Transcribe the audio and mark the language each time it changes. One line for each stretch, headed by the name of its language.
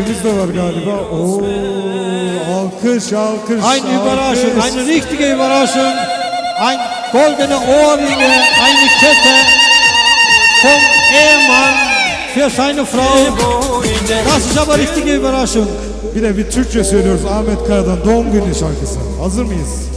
Turkish: Hediyemiz de var galiba Oo, alkış alkış
German: Eine Überraschung,
Turkish: alkış.
German: eine richtige Überraschung. Ein goldene Ohrringe, eine Kette vom Ehemann für seine Frau. Das ist aber richtige Überraschung.
Turkish: Bir de bir Türkçe söylüyoruz Ahmet Kaya'dan doğum günü şarkısı Hazır mıyız?